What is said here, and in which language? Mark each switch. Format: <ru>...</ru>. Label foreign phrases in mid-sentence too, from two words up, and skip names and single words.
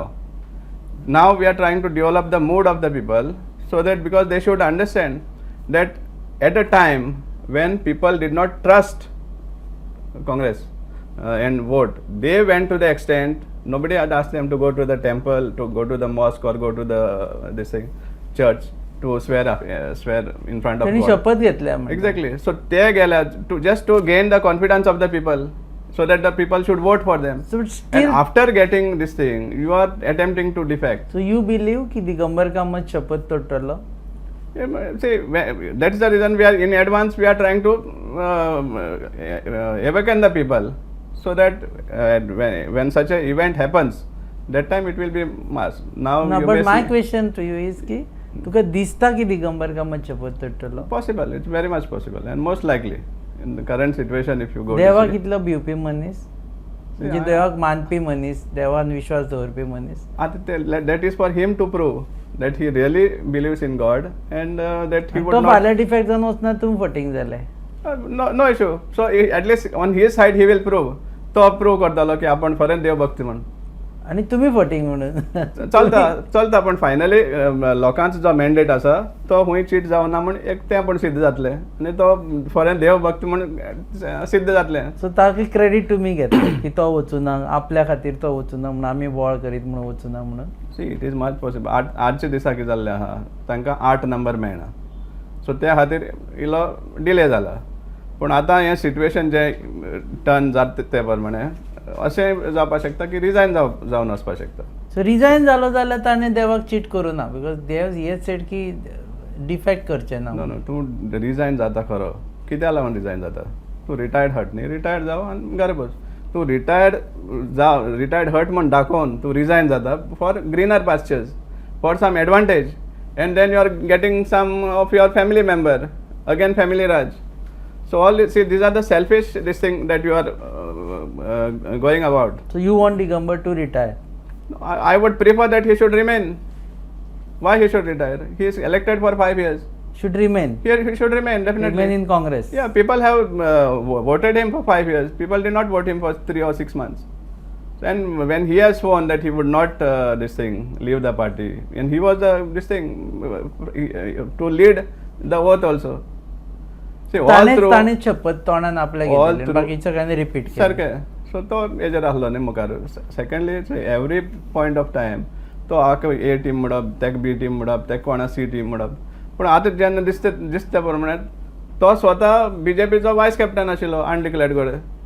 <en>Now we are trying to develop the mood of the people so that, because they should understand that at a time when people did not trust Congress and vote, they went to the extent, nobody had asked them to go to the temple, to go to the mosque or go to the church to swear in front of God.</en> <kok>शपथ घेतल्या.</kok> <en>Exactly. So they गेल्या to gain the confidence of the people, so that the people should vote for them. So and after getting this thing, you are attempting to defect. So you believe ki Digambar Kamat</en> <kok>शपथ तोडटलो?</kok> <en>See, that's the reason we are in advance. We are trying to awaken the people, so that when such an event happens, that time it will be mass. Now, but my question to you is</en> <kok>ki तुका दिसता की दिगंबर कामत शपथ तोडटलो?</kok> <en>Possible. It's very much possible and most likely in the current situation if you go.</en> <kok>देवा कितलो भिवपी मनीस, म्हणजे देवाक मानपी मनीस, देवान विश्वास दवरपी मनीस.</kok> <en>That is for him to prove that he really believes in God and that he would</en> <kok>तो</kok> <en>not.</en> <kok>फाल्यां डिफेक्ट जावन वचना तुमी फटींग जाले.</kok> <en>No issue. So at least on his side he will prove.</en> <kok>तो प्रूव करतालो की आपण खरेंच देव भक्ती म्हणून.</kok> <mr>आणि तुम्ही फटींग म्हणून</mr> <kok>चलता पण फायनली लोकांचो जो मॅन्डेट आसा तो खूंय चीट जावना म्हण एक तें पण सिद्ध जातलें आनी तो खरें देव भक्त म्हणून सिद्ध जातलें. सो ताका क्रेडीट तुमी घेता की तो वचूना आपल्या खातीर तो वचूना म्हणून आमी बोवाळ करीत म्हणून वचूना म्हणून.</kok> <en>See it is much possible.</en> <kok>आजच्या दिसा कितें जाल्लें आहा तांकां 8 नंबर मेळना सो त्या खातीर इल्लो डिले जाला. पूण आतां हें सिट्युएशन जें टर्न जाता ते प्रमाणे अशें जावपाक शकता की रिजायन जावन वचपाक शकता. सो रिजायन जालो जाल्यार ताणें देवाक चीट करूं ना बिकॉज देव हेच सेड की डिफेक्ट करचें ना. नो तूं रिजायन जाता खरो. कित्याक लागून रिजायन जाता? तूं रिटायर्ड हट न्ही, रिटायर्ड जाव आनी घरा बस. तूं रिटायर्ड हट म्हण दाखोवन तूं रिजायन जाता</kok> <en>for greener pastures for some advantage and then you are getting some of your family member again family raj. So these are the selfish this thing that you are going about. So you want Digambar to retire? I would prefer that he should remain. Why he should retire? He is elected for 5 years. Should remain? Here he should remain definitely. Remain in Congress? Yeah, people have voted him for 5 years. People did not vote him for 3 or 6 months. And when he has sworn that he would not leave the party, and he was to lead the oath also.</en> <kok>ताणेच शपथ तोंडान आपल्या घेतली बाकी सगळ्यांनी रिपीट सारकें. सो तो हेजेर आसलो न्ही मुखार.</kok> <en>Secondly every point of time</en> <kok>तो हाका ए टीम म्हणप तेका बी टीम म्हणप तेका कोणा सी टीम म्हणप. पूण आतां जेन्ना दिसता प्रमाणे तो स्वता बीजेपीचो</kok> <en>vice captain</en> <kok>आशिल्लो अनडिक्लेअर्ड घोडे.</kok>